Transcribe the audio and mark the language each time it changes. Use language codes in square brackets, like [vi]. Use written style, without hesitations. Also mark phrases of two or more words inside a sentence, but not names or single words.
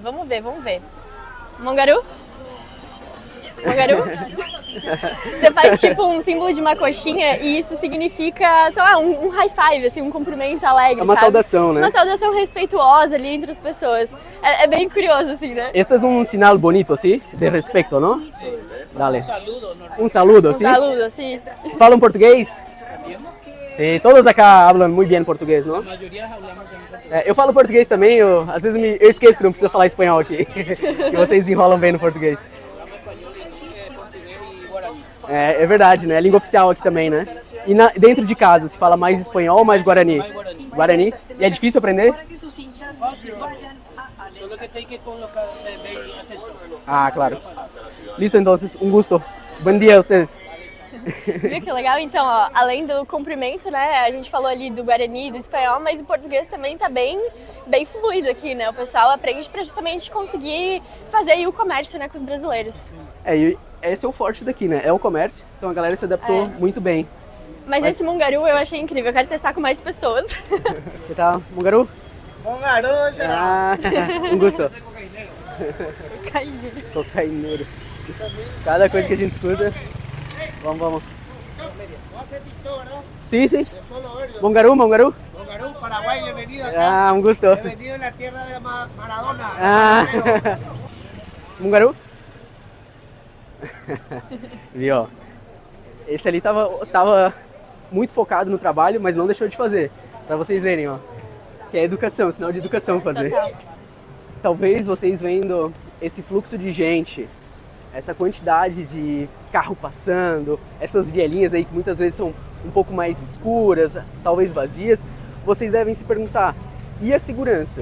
[pt] Vamos ver, vamos ver. Mongaru? Mongaru? Você faz tipo um símbolo de uma coxinha e isso significa, sei lá, um [en] high five, [pt] assim, um cumprimento alegre, É uma sabe? saudação, né? Uma saudação respeituosa ali entre as pessoas. É bem curioso, assim, né? [es] Este es un sinal bonito, ¿sí? De respeto, ¿no? Dale. Un saludo, ¿sí? Um saludo, [pt] assim. ¿Falam português? [es] Sí, todos acá hablan muy bien português, ¿no? [pt] Eu falo português também, às vezes eu esqueço que não precisa falar espanhol aqui. Que vocês enrolam bem no português. É verdade, né? É língua oficial aqui também, né? E dentro de casa, se fala mais espanhol ou mais guarani? Guarani. E é difícil aprender? Solo que tem que colocar bem atenção. Ah, claro. [es] Listo, entonces, un gusto. Buen día a ustedes. [pt] Viu que legal? Então, ó, além do cumprimento, né, a gente falou ali do Guarani, do espanhol, mas o português também tá bem fluido aqui, né? O pessoal aprende para justamente conseguir fazer aí o comércio, né, com os brasileiros. E esse é o forte daqui, né? É o comércio, então a galera se adaptou muito bem. Mas esse Mongaru eu achei incrível, eu quero testar com mais pessoas. Que tal, Mongaru? Mongaru, geral. [es] Um gusto. [pt] Caineiro. Cocaineiro. Cada coisa que a gente escuta. Vamos. [es] Sí. Mongaru. Mongaru, Paraguay, bienvenido acá. Un gusto. Bienvenido a la tierra de Maradona. [pt] Mongaru? Viu? Esse ali tava muito focado no trabalho, mas não deixou de fazer. Pra vocês verem, ó. Que é educação, sinal de educação fazer. talvez vocês vendo esse fluxo de gente, essa quantidade de carro passando, essas vielinhas aí que muitas vezes são um pouco mais escuras, talvez vazias, vocês devem se perguntar, e a segurança?